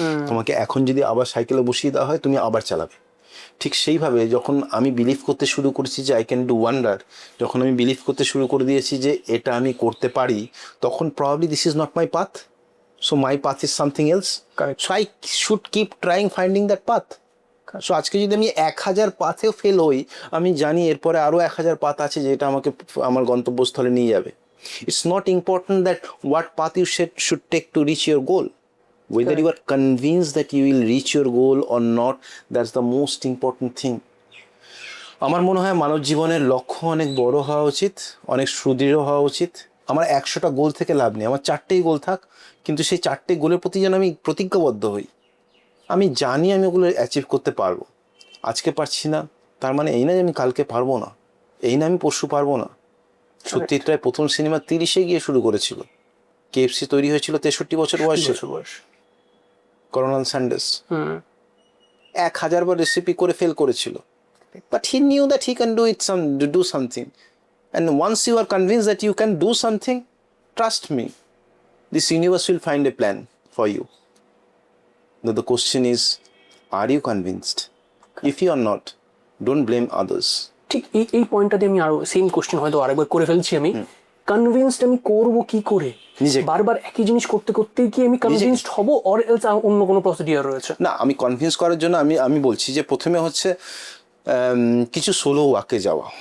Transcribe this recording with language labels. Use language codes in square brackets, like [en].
[bn] তোমাকে এখন যদি আবার সাইকেলে বসিয়ে দেওয়া হয়, তুমি আবার চালাবে। ঠিক সেইভাবে যখন আমি বিলিভ করতে শুরু করেছি যে [en] I can do wonder, [bn] যখন আমি বিলিভ করতে শুরু করে দিয়েছি যে এটা আমি করতে পারি, তখন [en] Probably this is not my path, so my path is something else. So I should keep trying finding that path. [bn] So আজকে যদি আমি 1000 পাথেও ফেল হই, আমি জানি এরপরে আরও 1000 পাথ আছে যেটা আমাকে আমার গন্তব্যস্থলে নিয়ে যাবে। [en] It's not important that what path you should take to reach your goal, Whether you are convinced that you will reach your goal or not, that's the most important thing. [bn] আমার মনে হয় মানব জীবনের লক্ষ্য অনেক বড় হওয়া উচিত, অনেক সুদৃঢ় হওয়া উচিত। আমার 100টা গোল থেকে লাভ নেই, আমার 4টেই গোল থাক, কিন্তু সেই 4টে গোলের প্রতি যেন আমি প্রতিজ্ঞাবদ্ধ হই। আমি জানি আমি ওগুলো অ্যাচিভ করতে পারবো। আজকে পারছি না তার মানে এই না যে আমি কালকে পারবো না, এই না আমি পরশু পারবো না। সত্যজিৎ রায় প্রথম সিনেমা 30-এ গিয়ে শুরু করেছিল। কেএফসি তৈরি হয়েছিল 63 বছর বয়সে। কর্নেল স্যান্ডার্স 1000 বার রেসিপি করে ফেল করেছিল, [en] But he knew that he can do something, and once you are convince that you can do something, trust me, this universe will find a plan for you. The question is, are you convinced? If you are not, don't blame others. [bn] ঠিক এই পয়েন্টটাতে আমি আরো same question হয়তো আরেকবার করে ফেলছি। আমি convinced আমি করব কি করে? বারবার একই জিনিস করতে করতে কি আমি কনভিন্সড হব, [en] or else [bn] অন্য কোনো প্রসিডিউর রয়েছে? না, আমি কনভিন্স করার জন্য আমি বলছি যে প্রথমে হচ্ছে কিছু সোলো ওয়াকে যাওয়া।